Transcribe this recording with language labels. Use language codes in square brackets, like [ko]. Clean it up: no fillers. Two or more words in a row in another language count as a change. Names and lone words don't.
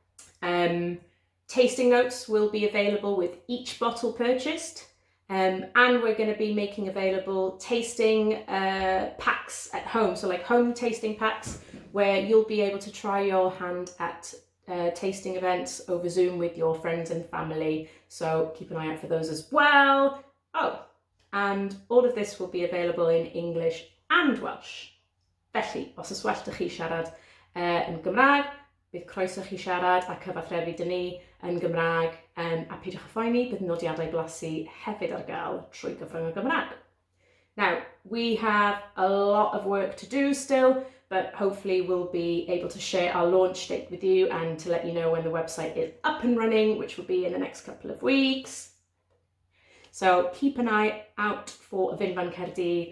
[en] Tasting notes will be available with each bottle purchased, and we're going to be making available tasting packs at home, so like home tasting packs where you'll be able to try your hand at tasting events over Zoom with your friends and family, so keep an eye out for those as well. Oh, and all of this will be available in English and Welsh. [cy] Felly, os ys well da chi siarad yn Gymraeg, bydd croeso chi siarad a cyfathrebu dyn ni yn Gymraeg, a peidiwch â phoeni, bydd nodiadau blasu hefyd ar gael trwy gyfrwng y Gymraeg. [en] Now, we have a lot of work to do still, but hopefully we'll be able to share our launch date with you and to let you know when the website is up and running, which will be in the next couple of weeks. So keep an eye out for Vin Van Caerdydd.